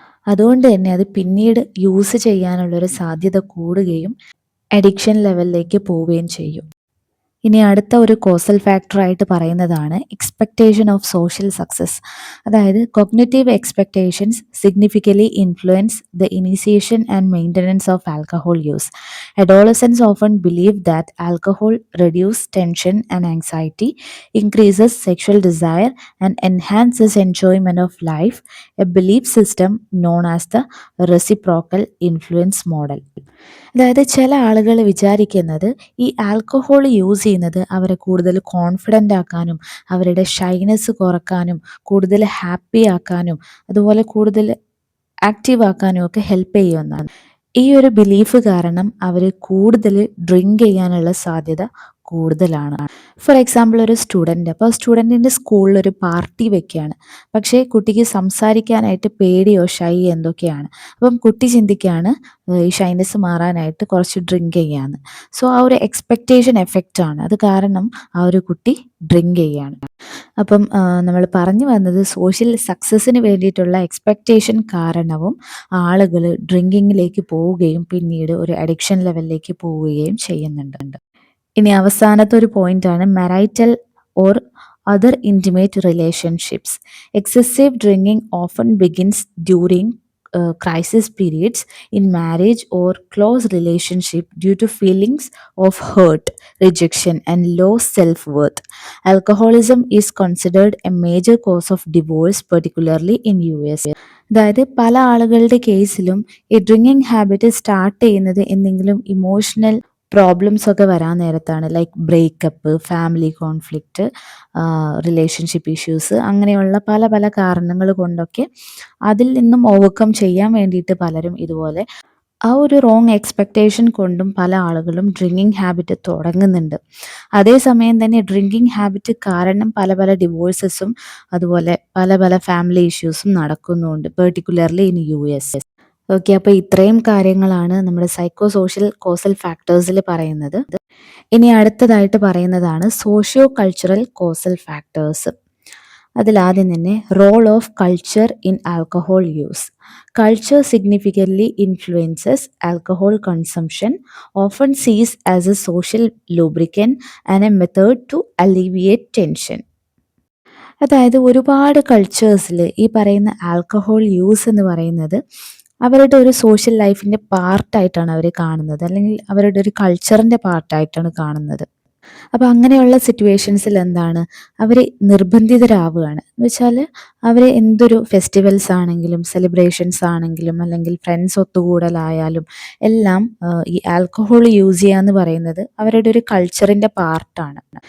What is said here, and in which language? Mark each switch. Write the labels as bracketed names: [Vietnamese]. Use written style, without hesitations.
[Malayalam] അതുകൊണ്ട് തന്നെ അത് പിന്നീട് യൂസ് ചെയ്യാനുള്ളൊരു സാധ്യത കൂടുകയും അഡിക്ഷൻ ലെവലിലേക്ക് പോവുകയും ചെയ്യും. ഇനി അടുത്ത ഒരു കോസൽ ഫാക്ടറായിട്ട് പറയുന്നതാണ് എക്സ്പെക്റ്റേഷൻ ഓഫ് സോഷ്യൽ സക്സസ്. അതായത് [English] Cognitive expectations significantly influence the initiation and maintenance of alcohol use. Adolescents often believe that alcohol reduces tension and anxiety, increases sexual desire, and enhances enjoyment of life, a belief system known as the reciprocal influence model. [Malayalam] അതായത് ചില ആളുകൾ വിചാരിക്കുന്നത് ഈ alcohol use ചെയ്യുന്നത് അവരെ കൂടുതൽ confident ആക്കാനും അവരുടെ ഷൈനെസ് കുറക്കാനും കൂടുതൽ ഹാപ്പി ആക്കാനും അതുപോലെ കൂടുതൽ ആക്റ്റീവ് ആക്കാനും ഒക്കെ ഹെൽപ്പ് ചെയ്യുമെന്നാണ്. ഈ ഒരു ബിലീഫ് കാരണം അവർ കൂടുതൽ ഡ്രിങ്ക് ചെയ്യാനുള്ള സാധ്യത കൂടുതലാണ്. ഫോർ എക്സാമ്പിൾ ഒരു സ്റ്റുഡൻറ്റ്, അപ്പോൾ സ്റ്റുഡൻറ്റിൻ്റെ സ്കൂളിൽ ഒരു പാർട്ടി വെക്കുകയാണ്, പക്ഷേ കുട്ടിക്ക് സംസാരിക്കാനായിട്ട് പേടിയോ ഷൈ എന്തൊക്കെയാണ്. അപ്പം കുട്ടി ചിന്തിക്കുകയാണ് ഈ ഷൈനെസ് മാറാനായിട്ട് കുറച്ച് ഡ്രിങ്ക് ചെയ്യാമെന്ന്. സോ ആ ഒരു എക്സ്പെക്റ്റേഷൻ എഫക്റ്റ് ആണ് അത് കാരണം ആ ഒരു കുട്ടി ഡ്രിങ്ക് ചെയ്യുകയാണ്. അപ്പം നമ്മൾ പറഞ്ഞു വന്നത് സോഷ്യൽ സക്സസിന് വേണ്ടിയിട്ടുള്ള എക്സ്പെക്റ്റേഷൻ കാരണവും ആളുകൾ ഡ്രിങ്കിങ്ങിലേക്ക് പോവുകയും പിന്നീട് ഒരു അഡിക്ഷൻ ലെവലിലേക്ക് പോവുകയും ചെയ്യുന്നുണ്ട്. ഇനി അവസാനത്തെ ഒരു പോയിന്റാണ് [English] Marital or other intimate relationships. Excessive drinking often begins during crisis periods in marriage or close relationship due to feelings of hurt, rejection, and low self-worth. Alcoholism is considered a major cause of divorce, particularly in US. [Malayalam] അതായത് പല ആളുകളുടെ കേസിലും ഈ drinking habit start ചെയ്യുന്നത് എന്തെങ്കിലും emotional problems ഒക്കെ വരാൻ നേരത്താണ്. Like breakup, family conflict, relationship issues, അങ്ങനെയുള്ള പല പല കാരണങ്ങൾ കൊണ്ടൊക്കെ അതിൽ നിന്നും ഓവർകം ചെയ്യാൻ വേണ്ടിയിട്ട് പലരും ഇതുപോലെ ആ ഒരു റോങ് എക്സ്പെക്റ്റേഷൻ കൊണ്ടും പല ആളുകളും ഡ്രിങ്കിങ് ഹാബിറ്റ് തുടങ്ങുന്നുണ്ട്. അതേസമയം തന്നെ ഡ്രിങ്കിങ് ഹാബിറ്റ് കാരണം പല പല ഡിവോഴ്സസും അതുപോലെ പല പല ഫാമിലി ഇഷ്യൂസും നടക്കുന്നുണ്ട്, [English] Particularly in US. [Malayalam] ഓക്കെ, അപ്പോൾ ഇത്രയും കാര്യങ്ങളാണ് നമ്മുടെ സൈക്കോ സോഷ്യൽ കോസൽ ഫാക്ടേഴ്സിൽ പറയുന്നത്. ഇനി അടുത്തതായിട്ട് പറയുന്നതാണ് സോഷ്യോ കൾച്ചറൽ കോസൽ ഫാക്ടേഴ്സ്. അതിലാദ്യം തന്നെ [English] Role of culture in alcohol use. Culture significantly influences alcohol consumption, often sees as a social lubricant and a method to alleviate tension. [Malayalam] അതായത് ഒരുപാട് കൾച്ചേഴ്സിൽ ഈ പറയുന്ന ആൽക്കഹോൾ യൂസ് എന്ന് പറയുന്നത് അവരുടെ ഒരു സോഷ്യൽ ലൈഫിൻ്റെ പാർട്ടായിട്ടാണ് അവർ കാണുന്നത്, അല്ലെങ്കിൽ അവരുടെ ഒരു കൾച്ചറിൻ്റെ പാർട്ടായിട്ടാണ് കാണുന്നത്. അപ്പോൾ അങ്ങനെയുള്ള സിറ്റുവേഷൻസിൽ എന്താണ്, അവർ നിർബന്ധിതരാവുകയാണ് എന്ന് വെച്ചാൽ അവർ എന്തൊരു ഫെസ്റ്റിവൽസ് ആണെങ്കിലും സെലിബ്രേഷൻസ് ആണെങ്കിലും അല്ലെങ്കിൽ ഫ്രണ്ട്സ് ഒത്തുകൂടലായാലും എല്ലാം ഈ ആൽക്കഹോൾ യൂസ് ചെയ്യുക എന്ന് പറയുന്നത് അവരുടെ ഒരു കൾച്ചറിൻ്റെ പാർട്ടാണ്.